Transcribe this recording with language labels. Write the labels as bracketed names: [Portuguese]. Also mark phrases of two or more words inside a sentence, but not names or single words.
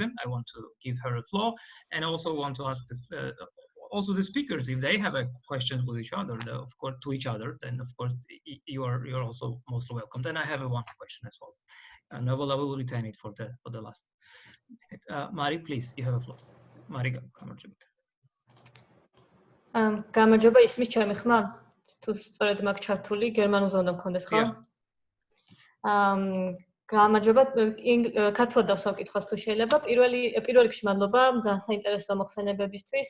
[English] I want to give her a floor and also want to ask also the speakers if they have questions with each other, of course, to each other, then of course you're also most welcome. Then I have one question as well. And I will retain it for the last. Mari, please, you have a floor. Marika, [Georgian] გამარჯობა, ისმის ჩემი ხმა? თუ სწორედ მაქვს ჩართული, გერმანულზე უნდა მქონდეს, ხო? გამარჯობა, ქართულად დავსვამ კითხვას თუ შეიძლება. პირველ რიგში მადლობა ძალიან საინტერესო მოხსენებებისთვის.